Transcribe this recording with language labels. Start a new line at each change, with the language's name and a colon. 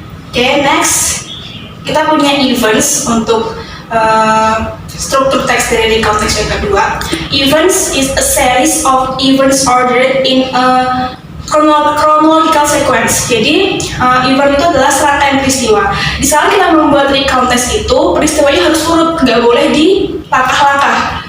Indonesian: Oke, next kita punya events untuk struktur teks dari recount text yang kedua.
English: Events is a series of events ordered in a chronological sequence.
Indonesian: Jadi event itu adalah serangkaian peristiwa. Di saat kita membuat recount text itu, peristiwanya harus urut, nggak boleh di langkah-langkah.